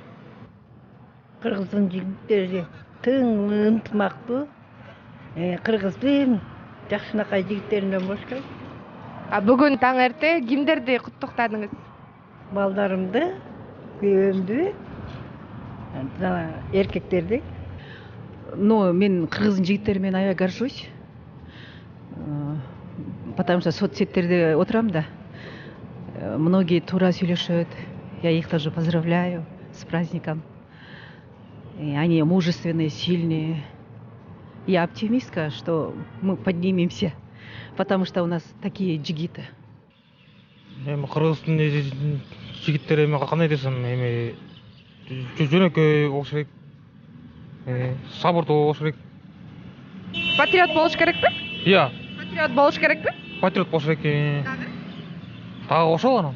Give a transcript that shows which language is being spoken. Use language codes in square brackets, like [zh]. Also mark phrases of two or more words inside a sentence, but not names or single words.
[ky] Кыргыздын жигиттери тың ынтымактуу, кыргыздын жакшынакай жигиттеринен болуш керек. Бүгүн таң эрте кимдерди куттуктадыңыз? Балдарымды, күйөөмдү, жана эркектерди. Мен кыргыздын жигиттери менен аябай горжусь. [ru] Потому что [ky] соцсеттерде отурам да. Многие туура сүйлөшөт. [ru] Я их тоже поздравляю с праздником. И они мужественные, сильные. Я оптимистка, что мы поднимемся, потому что у нас такие джигиты. [ky] Кыргыздын жигиттери кандай десем, жөнөкөй болуш керек. Сабырдуу болуш керек. Патриот болуш керекпи? Иә, Патриот болуш керекпи? патриот болуш керек. Дагы ошол анан.